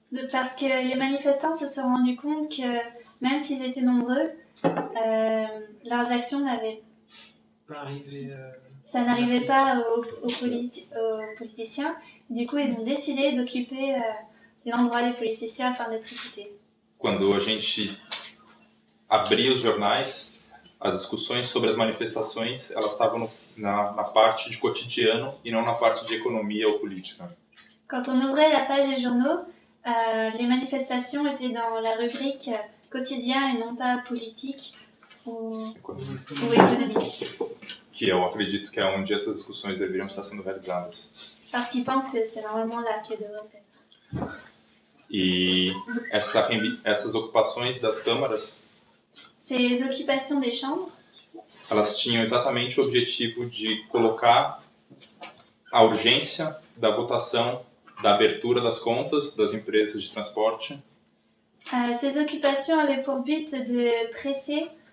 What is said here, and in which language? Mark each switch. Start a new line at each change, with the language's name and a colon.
French: Parce que les manifestants se sont rendus compte que, même s'ils étaient nombreux, leurs actions n'avaient pas arrivé. Ça n'arrivait pas aux politiciens. Du coup, ils ont décidé d'occuper l'endroit des politiciens afin d'être écoutés.
Portuguese: Quando a gente abria os jornais, as discussões sobre as manifestações, elas estavam na parte de cotidiano e não na parte de economia ou política.
French: Quand on ouvrait la page des journaux, les manifestations étaient dans la rubrique quotidien et non pas politique ou économique.
Portuguese: Que eu acredito que é onde essas discussões deveriam estar sendo realizadas.
French: Parce qu'ils pensent que c'est normalement là qu'elles devraient être.
Portuguese: E essas ocupações das câmaras,
French: ces occupations des chambres,
Portuguese: elas tinham exatamente o objetivo de colocar a urgência da votação da abertura das contas das empresas de transporte.
French: Ces occupations avaient pour but de presser